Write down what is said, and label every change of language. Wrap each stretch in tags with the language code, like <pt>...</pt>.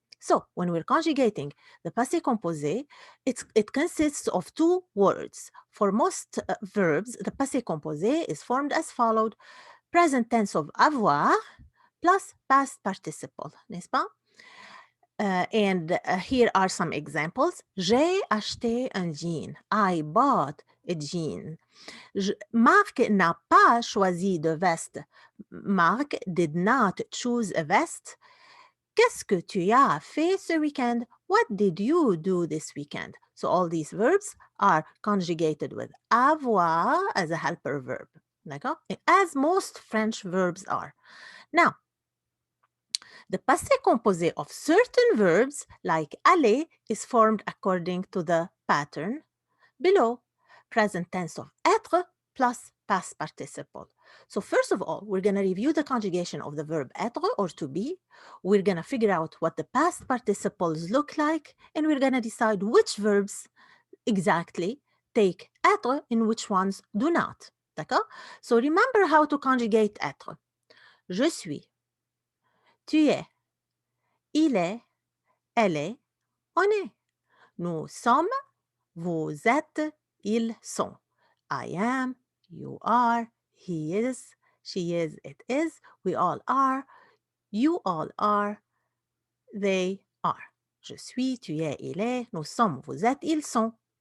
<en>So when we're conjugating the passé composé, it consists of two words. For most verbs, the passé composé is formed as followed: present tense of avoir plus past participle,</en> <fr>n'est-ce pas?</fr> <en>And here are some examples.</en> <fr>J'ai acheté un jean.</fr> <en>I bought a jean.</en> <fr>Marc n'a pas choisi de veste.</fr> <en>Marc did not choose a vest.</en> <fr>Qu'est-ce que tu as fait ce weekend?</fr> <en>What did you do this weekend? So all these verbs are conjugated with avoir as a helper verb.</en> <fr>D'accord?</fr> <en>As most French verbs are. Now, the passé composé of certain verbs, like aller, is formed according to the pattern below. Present tense of être plus past participle. So first of all, we're going to review the conjugation of the verb être or to be. We're going to figure out what the past participles look like, and we're going to decide which verbs exactly take être and which ones do not.</en> <fr>D'accord?</fr> <en>So remember how to conjugate être.</en> <fr>Je suis, tu es, il est, elle est, on est. Nous sommes, vous êtes, ils sont.</fr> <en>I am, you are, he is, she is, it is, we all are, you all are, they are.</en> <fr>Je suis, tu es, il est, nous sommes, vous êtes, ils sont.</fr>